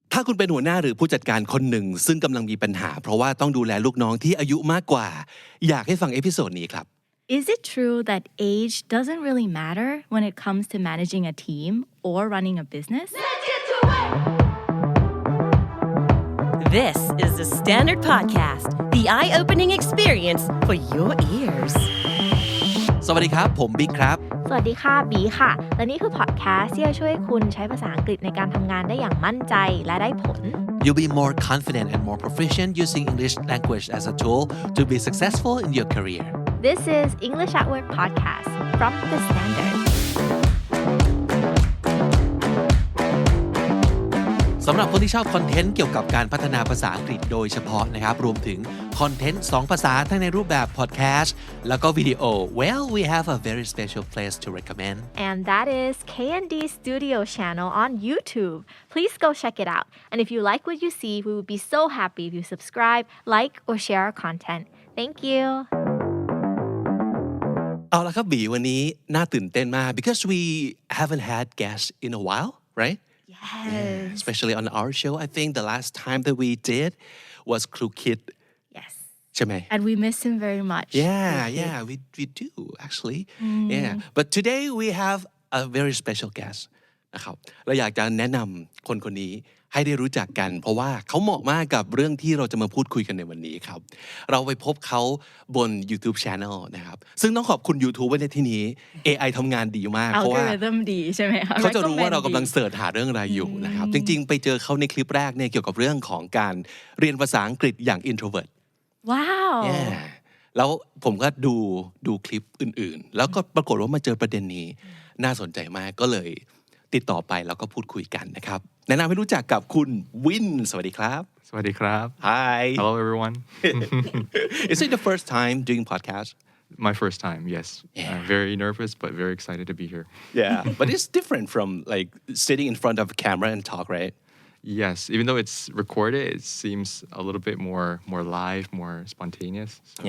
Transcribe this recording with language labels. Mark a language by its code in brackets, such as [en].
[th] ถ้าคุณเป็นหัวหน้าหรือผู้จัดการคนหนึ่งซึ่งกำลังมีปัญหาเพราะว่าต้องดูแลลูกน้องที่อายุมากกว่าอยากให้ฟังเอพิโซดนี้ครับ [en] Is it true that age doesn't really matter when it comes to managing a team or running a business? This is the Standard Podcast, the eye-opening experience for your ears. [th] สวัสดีครับผมบิ๊กครับ สวัสดีค่ะบีค่ะและนี่คือพอดแคสต์ที่จะช่วยคุณใช้ภาษาอังกฤษในการทำงานได้อย่างมั่นใจและได้ผล [en] You'll be more confident and more proficient using English language as a tool to be successful in your career. This is English at Work podcast from the Standard [th] สำหรับคนที่ชอบคอนเทนต์เกี่ยวกับการพัฒนาภาษาอังกฤษโดยเฉพาะนะครับรวมถึงคอนเทนต์2ภาษาทั้งในรูปแบบพอดแคสต์แล้วก็วิดีโอ [en] Well we have a very special place to recommend and that is K&D Studio channel on YouTube please go check it out and if you like what you see we would be so happy if you subscribe like or share our content thank you [th] เอาละครับบีวันนี้น่าตื่นเต้นมาก [en] because we haven't had guests in a while right Yes. Especially on our show, I think the last time that we did was Crew Kid. Yes. [th] ใช่ไหม [en] And we miss him very much. Yeah, we do actually. Yeah. But today we have a very special guest [th] นะครับเราอยากจะแนะนำคนนี้ให้ได้รู้จักกันเพราะว่าเขาเหมาะมากกับเรื่องที่เราจะมาพูดคุยกันในวันนี้ครับเราไปพบเขาบน YouTube Channel นะครับซึ่งต้องขอบคุณ YouTube ไว้ในที่นี้ AI ทำงานดีมากเพราะว่า Algorithm ดีใช่ไหมคะ เขาจะรู้ว่าเรากำลังเสิร์ชหาเรื่องอะไรอยู่นะครับจริงๆไปเจอเขาในคลิปแรกเนี่ยเกี่ยวกับเรื่องของการเรียนภาษาอังกฤษอย่าง introvert ว้าว Yeah แล้วผมก็ดูคลิปอื่นๆแล้วก็ปรากฏว่ามาเจอประเด็นนี้น่าสนใจมากก็เลยติดต่อไปแล้วก็พูดคุยกันนะครับแนะนำให้รู้จักกับคุณวินสวัสดีครับ สวัสดีครับ [en] Hi Hello everyone Is it the first time doing podcast My first time yes very nervous but very excited to be here Yeah but it's different from like sitting in front of a camera and talk right Yes even though it's recorded it seems a little bit more live more spontaneous so.